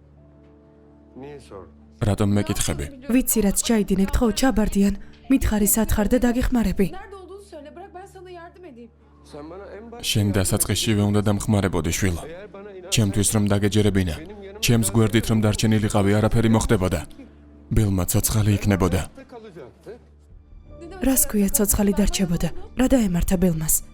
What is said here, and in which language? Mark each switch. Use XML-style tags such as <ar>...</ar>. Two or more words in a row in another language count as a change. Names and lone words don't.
<ka>რატომ მეკითხები? ვიცი რაც ჩაიდინე, გთხოვ ჩაბარდიან. მითხარი სათხარ და დაგეხმარები.</ka> <tr>Nerede olduğunu söyle, bırak ben sana yardım edeyim.</tr> <ka>შენ დასაწყისშივე უნდა დამხმარებოდი შვილო. ჩემთვის რომ დაგეჯერებინა, ჩემს გვერდით რომ დარჩენილიყავი, არაფერი მოხდებოდა. ბილმა ცოცხალი იქნებოდა. რას ქვია ცოცხალი დარჩებოდა? რა დაემართა ბელმას?</ka>